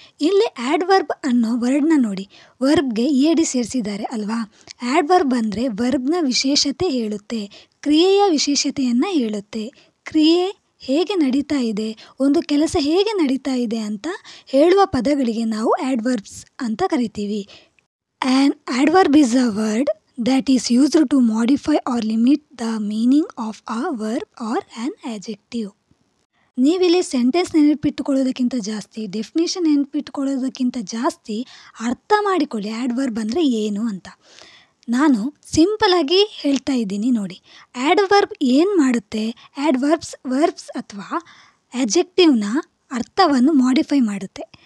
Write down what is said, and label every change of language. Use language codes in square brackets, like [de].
[kn] ಇಲ್ಲಿ ಆ್ಯಡ್ವರ್ಬ್ ಅನ್ನೋ ವರ್ಡ್ನ ನೋಡಿ, ವರ್ಬ್ಗೆ ಡಿ ಸೇರಿಸಿದ್ದಾರೆ ಅಲ್ವಾ. ಆ್ಯಡ್ವರ್ಬ್ ಅಂದರೆ ವರ್ಬ್ನ ವಿಶೇಷತೆ ಹೇಳುತ್ತೆ, ಕ್ರಿಯೆಯ ವಿಶೇಷತೆಯನ್ನು ಹೇಳುತ್ತೆ. ಕ್ರಿಯೆ ಹೇಗೆ ನಡೀತಾ ಇದೆ, ಒಂದು ಕೆಲಸ ಹೇಗೆ ನಡೀತಾ ಇದೆ ಅಂತ ಹೇಳುವ ಪದಗಳಿಗೆ ನಾವು ಆ್ಯಡ್ವರ್ಬ್ಸ್ ಅಂತ ಕರಿತೀವಿ. [en] An adverb is a word that is used to modify or limit the meaning of a verb or an adjective. [kn] ನೀವಿಲ್ಲಿ ಸೆಂಟೆನ್ಸ್ ನೆನಪಿಟ್ಟುಕೊಳ್ಳೋದಕ್ಕಿಂತ ಜಾಸ್ತಿ, ಡೆಫಿನೇಷನ್ ನೆನಪಿಟ್ಟುಕೊಳ್ಳೋದಕ್ಕಿಂತ ಜಾಸ್ತಿ ಅರ್ಥ ಮಾಡಿಕೊಳ್ಳಿ ಆ್ಯಡ್ವರ್ಬ್ ಅಂದರೆ ಏನು ಅಂತ. ನಾನು ಸಿಂಪಲಾಗಿ ಹೇಳ್ತಾ ಇದ್ದೀನಿ ನೋಡಿ. ಆ್ಯಡ್ವರ್ಬ್ ಏನು ಮಾಡುತ್ತೆ, ವರ್ಬ್ಸ್ ಅಥವಾ ಆ್ಯಡ್ಜೆಕ್ಟಿವ್ನ ಅರ್ಥವನ್ನು ಮಾಡಿಫೈ ಮಾಡುತ್ತೆ.